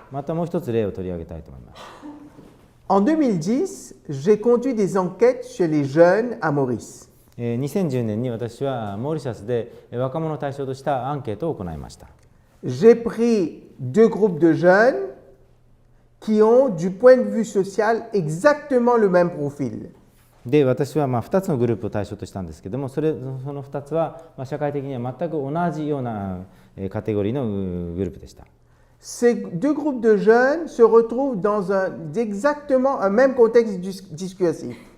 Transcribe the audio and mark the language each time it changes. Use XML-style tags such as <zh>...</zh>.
<ja>またもう一つ例を取り上げたいと思います。</ja> <fr>En 2010, j'ai conduit des enquêtes sur les jeunes à Maurice.</fr> <ja>2010年に私はモーリシャスで若者を対象としたアンケートを行いました。</ja> <fr>J'ai pris deux groupes de jeunes qui ont, du point de vue social, exactement le même profil.</fr> <ja>で私は2つのグループを対象としたんですけども、その2つは社会的には全く同じようなカテゴリーのグループでした。</ja> <fr>Ces deux groupes de jeunes se retrouvent dans exactement un même contexte discursif.</fr>